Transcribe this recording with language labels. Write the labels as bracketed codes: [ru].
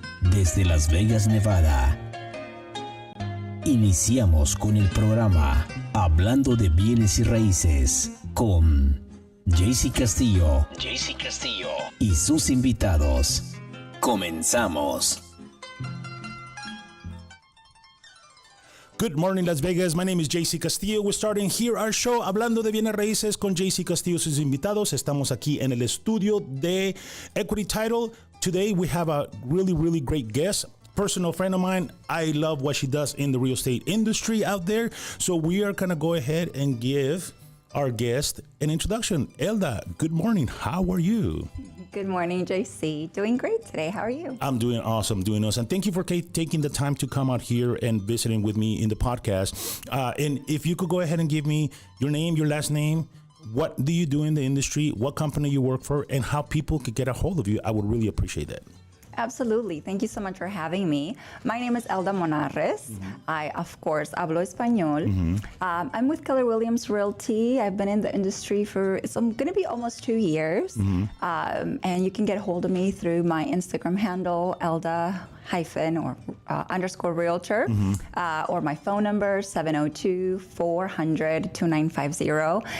[es] Desde Las Vegas, Nevada, iniciamos con el programa Hablando de bienes y raíces con Castillo y sus invitados. Comenzamos. [en] Good morning, Las Vegas. My name is Castillo. We're starting here our show Hablando de bienes raíces con Castillo y sus invitados. [es] Estamos aquí en el estudio de Equity Title. [en] Today we have a really great guest. Personal friend of mine. I love what she does in the real estate industry out there. So we are going to go ahead and give our guest an introduction. Elda, good morning. How are you? Good morning, JC. Doing great today. How are you? I'm doing awesome. And thank you for taking the time to come out here and visiting with me in the podcast. And if you could go ahead and give me your name, your last name, what do you do in the industry, what company you work for, and how people could get a hold of you, I would really appreciate that. Absolutely. Thank you so much for having me. My name is Elda Monarrez. I, of course, [es] hablo español. [en] I'm with Keller Williams Realty. I've been in the industry for, it's going to be almost 2 years. And you can get hold of me through my Instagram handle, Elda _ realtor, or my phone number, 702-400-2950.